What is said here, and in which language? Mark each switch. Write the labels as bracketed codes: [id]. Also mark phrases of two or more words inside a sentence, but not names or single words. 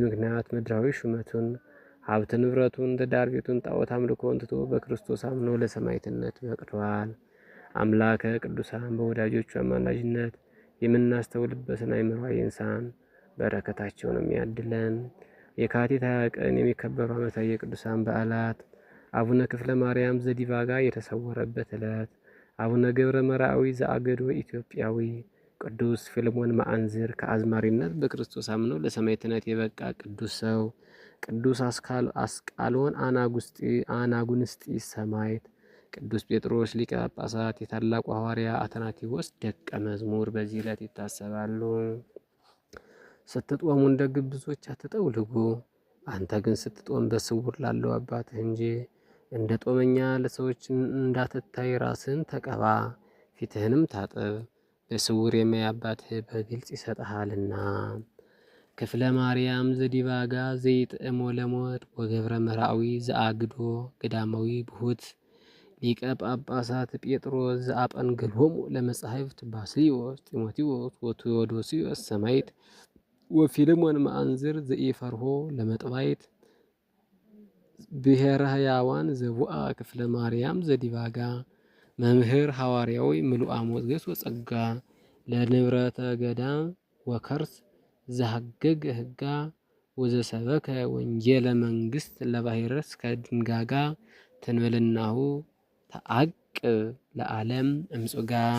[am] ምክንያት ምድራዊ ሹመቱን፣ ሀብት ንብረቱን፣ ትዳር ቤቱን፣ ጣዖት አምልኮን ትቶ በክርስቶስ አምኖ ለሰማዕትነት በቅቷል። አምላከ ቅዱሳን በወዳጆቹ አማላጅነት የምናስተውልበትን አእምሮ ይንሳን፣ በረከታቸውንም ያድለን። የካቲት 20 ቀን የሚከበሩ ዓመታዊ የቅዱሳን በዓላት አቡነ ክፍለ ማርያም ዘዲቫጋ የተሰወረበት ዕለት፣ አቡነ ገብረ መርአዊ ዘአገዶ ኢትዮጵያዊ፣ ቅዱስ ፊልሞን መአንዝር ከአዝማሪነት በክርስቶስ አምኖ ለሰማዕትነት የበቃ ቅዱስ ሰው፣ ቅዱስ አስቃሎን አናጉንስጢስ ሰማዕት፣ ቅዱስ ጴጥሮስ ሊቀ ጳጳሳት የታላቁ ሐዋርያ አትናቴዎስ ደቀ መዝሙር በዚህ ዕለት ይታሰባሉ። ስትጦሙ እንደ ግብዞች አትጠውልጉ፣ አንተ ግን ስትጦም በስውር ላለው አባትህ እንጂ እንደ ጦመኛ ለሰዎች እንዳትታይ ራስህን ተቀባ፣ ፊትህንም ታጠብ፣ በስውር የሚያይ አባትህ በግልጽ ይሰጥሃልና። [gez] ክፍለ ማርያም ዘዲቫጋ ዘይጥዕሞ ለሞት ወገብረ መርአዊ ዘአግዶ ገዳማዊ ብሁት ሊቀ ጳጳሳት ጴጥሮስ ዘአጰንግሎሙ ለመጻሕፍት ባስልዮስ ጢሞቴዎስ ወቴዎዶስዮስ ሰማዕት ወፊልሞን መአንዝር ዘኢፈርሆ ለመጥባይት ብሔረ ሕያዋን ዘቡአ ክፍለ ማርያም ዘዲቫጋ መምህር ሐዋርያዊ ምሉአ ሞገስ ወጸጋ ለንብረተ ገዳም ወከርስ ዘሐገገ ሕጋ ወዘሰበከ ወንጌለ መንግሥት ለባሕረስ ከድንጋጋ ተንበልናሁ ተአቅብ ለዓለም እምጹጋ